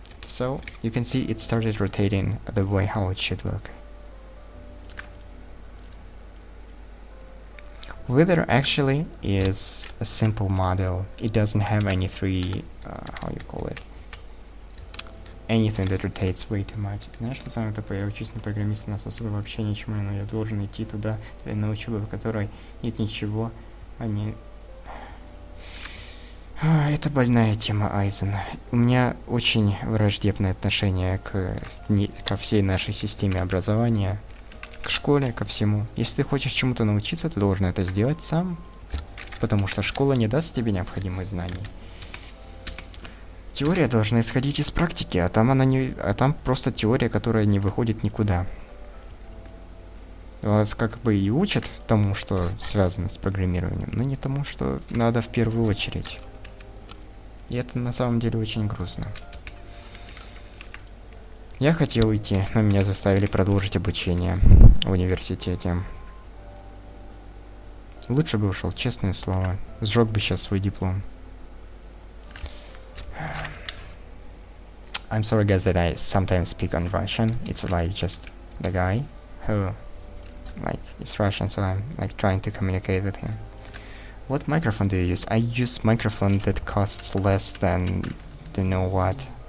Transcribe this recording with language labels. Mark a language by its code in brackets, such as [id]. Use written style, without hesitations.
[en] So you can see it started rotating the way how it should look. Wither actually is a simple model. It doesn't have any how you call it, anything that rotates way too much. [ru] Знаешь, что самое тупое? Я учусь на программиста, у нас особо вообще ничему, но я должен идти туда, на учебу, в которой нет ничего, а не... Это больная тема, Айзен. У меня очень враждебное отношение ко всей нашей системе образования, к школе, ко всему. Если ты хочешь чему-то научиться, ты должен это сделать сам, потому что школа не даст тебе необходимых знаний. Теория должна исходить из практики, а там просто теория, которая не выходит никуда. Вас как бы и учат тому, что связано с программированием, но не тому, что надо в первую очередь. И это на самом деле очень грустно. Я хотел уйти, но меня заставили продолжить обучение в университете. Лучше бы ушел, честное слово. Сжег бы сейчас свой диплом. [en] I'm sorry guys that I sometimes speak on Russian. It's like just the guy who like is Russian, so I'm like trying to communicate with him. What microphone do you use? I use microphone that costs less than you know what.